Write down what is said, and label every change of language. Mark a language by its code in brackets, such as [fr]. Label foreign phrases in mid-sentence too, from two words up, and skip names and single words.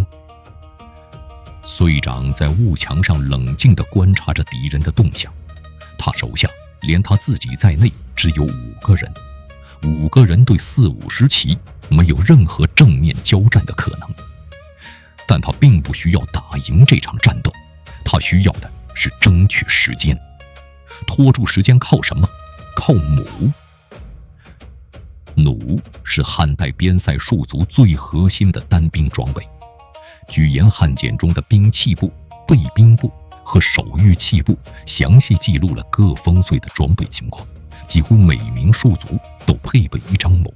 [zh] 燧長在霧牆上冷靜地觀察着敵人的動向，他手下連他自己在內只有5個人，5個人对40-50騎，沒有任何正面交戰的可能。但他並不需要打贏這場戰鬥，他需要的是爭取時間。拖住時間靠什麼？靠弩。弩是漢代邊塞戍卒最核心的單兵裝備。居延汉簡中的兵器部、备兵部和守御器部詳細記錄了各烽燧的裝備情況，幾乎每名戍卒都配備一張弩。